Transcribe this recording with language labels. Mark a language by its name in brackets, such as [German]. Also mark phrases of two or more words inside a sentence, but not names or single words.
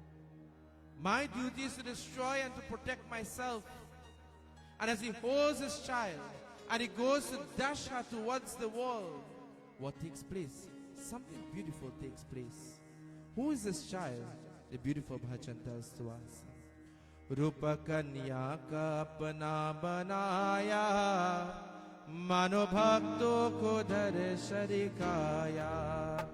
[English] My duty is to destroy and to protect myself. And as he holds his child and he goes to dash her towards the wall, what takes place? Something beautiful takes place. Who is this child? The beautiful bhajan tells to us. [Hindi] रूप कन्या का अपना बनाया, मानो भक्तों को धर शरीर आया.